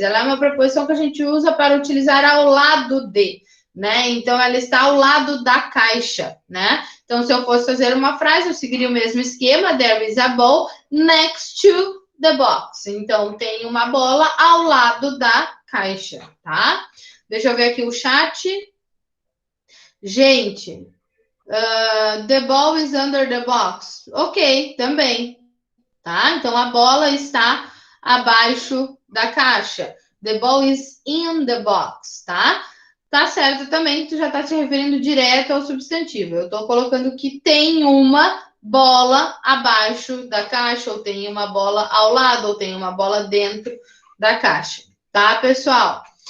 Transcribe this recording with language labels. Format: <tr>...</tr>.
<pt>Ela é uma preposição que a gente usa para utilizar ao lado de, né? Então, ela está ao lado da caixa, né? Então, se eu fosse fazer uma frase, eu seguiria o mesmo esquema,</pt> <en>there is a ball next to the box.</en> <pt>Então, tem uma bola ao lado da caixa, tá? Deixa eu ver aqui o chat.</pt> <en>Gente, the ball is under the box.</en> <pt>Ok, também, tá? Então, a bola está abaixo da caixa.</pt> <en>The ball is in the box,</en> <pt>tá? Tá certo também que tu já tá te referindo direto ao substantivo. Eu tô colocando que tem uma bola abaixo da caixa, ou tem uma bola ao lado, ou tem uma bola dentro da caixa, tá, pessoal?</pt>